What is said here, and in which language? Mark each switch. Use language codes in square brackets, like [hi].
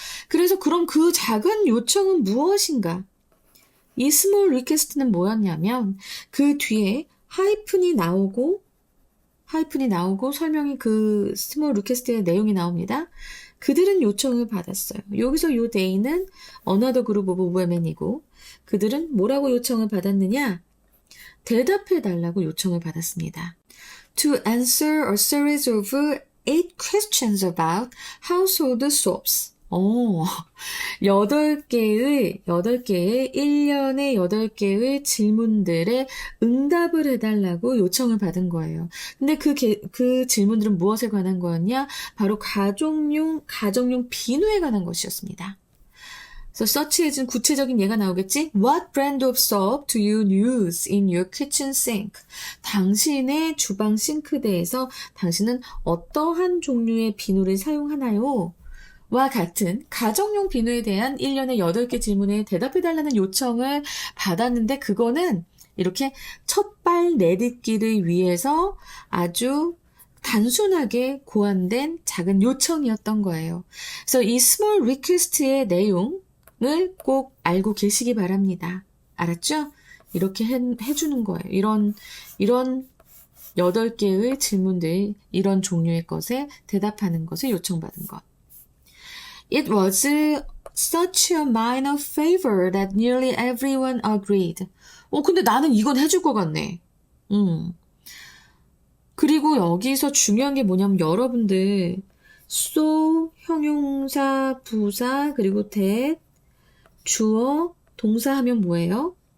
[ko] 그래서 그럼 그 작은 요청은 무엇인가? 이 small request는 뭐였냐면 그 뒤에 하이픈이 나오고 하이픈이 나오고 설명이 그 스몰 리퀘스트의 내용이 나옵니다. 그들은 요청을 받았어요. 여기서 요 they는 [en] another group of women [ko] 이고 그들은 뭐라고 요청을 받았느냐? 대답해달라고 요청을 받았습니다. [en] To answer a series of 8 questions about household soaps. [ko] 8개의 1년에 8개의 질문들에 응답을 해달라고 요청을 받은 거예요. 근데 그 질문들은 무엇에 관한 거였냐? 바로 가정용 비누에 관한 것이었습니다. 그래서 서치해준 구체적인 예가 나오겠지? [en] What brand of soap do you use in your kitchen sink? [ko] 당신의 주방 싱크대에서 당신은 어떠한 종류의 비누를 사용하나요? 와 같은 가정용 비누에 대한 1년에 8개 질문에 대답해달라는 요청을 받았는데 그거는 이렇게 첫발 내딛기를 위해서 아주 단순하게 고안된 작은 요청이었던 거예요. 그래서 이 small request의 내용을 꼭 알고 계시기 바랍니다. 알았죠? 이렇게 해주는 거예요. 이런 8개의 질문들, 이런 종류의 것에 대답하는 것을 요청받은 것. [en] It was such a minor favor that nearly everyone agreed. [ko] 근데 나는 이건 해줄 것 같네. 그리고 여기서 중요한 게 뭐냐면 여러분들 so, 형용사, 부사, 그리고 that, 주어, 동사 하면 뭐예요?